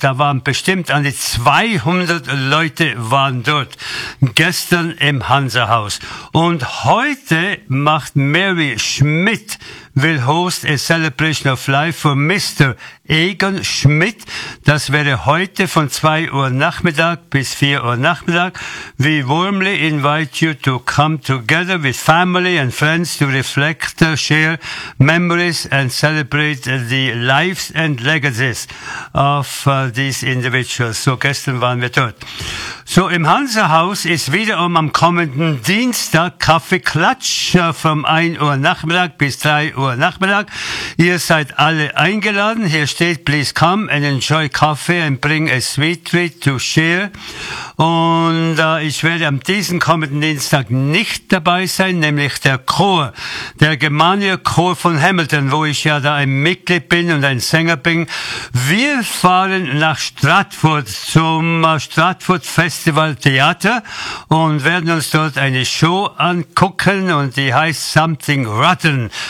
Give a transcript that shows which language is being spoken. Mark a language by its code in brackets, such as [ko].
[de] Da waren bestimmt an die 200 Leute waren dort gestern im Hansa-Haus. Und heute macht [en] Mary Schmidt, will host a celebration of life for Mr. [de] Egon Schmidt. Das wäre heute von 2 Uhr Nachmittag bis 4 Uhr Nachmittag. [en] We warmly invite you to come together with family and friends to reflect, share memories and celebrate the lives and legacies of these individuals. [de] So gestern waren wir dort. So, im Hansa-Haus ist wiederum am kommenden Dienstag Kaffeeklatsch vom 1 Uhr Nachmittag bis 3 Uhr Nachmittag. Ihr seid alle eingeladen. Hier steht, [en] please come and enjoy coffee and bring a sweet treat to share. [de] Und ich werde am diesen kommenden Dienstag nicht dabei sein, nämlich der Chor, der Germania-Chor von Hamilton, wo ich ja da ein Mitglied bin und ein Sänger bin. Wir fahren nach Stratford zum Stratford Festival Theater und werden uns dort eine Show angucken und die heißt Something Rotten.